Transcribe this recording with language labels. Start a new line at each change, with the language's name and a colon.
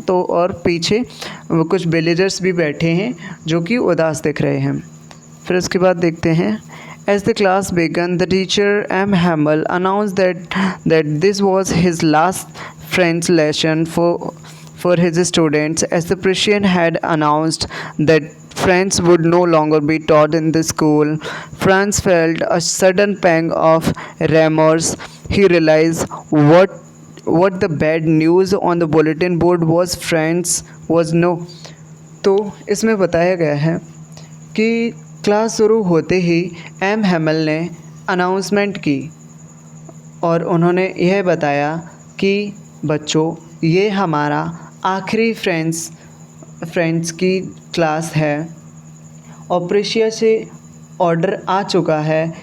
Hindi: तो और पीछे कुछ विलेजर्स भी बैठे हैं जो कि उदास दिख रहे हैं। फिर उसके बाद देखते हैं।
English: As the class began, the teacher M. Hamel announced that this was his last French lesson for his students, as the Prussian had announced that French would no longer be taught in the school. Franz felt a sudden pang of remorse. He realized what the bad news on the bulletin board was. Franz was no.
Hindi: तो इसमें बताया गया है कि class शुरू होते ही M हैमल ने announcement की और उन्होंने यह बताया कि बच्चों, ये हमारा आखिरी फ्रेंड्स की क्लास है और प्रेशिया से ऑर्डर आ चुका है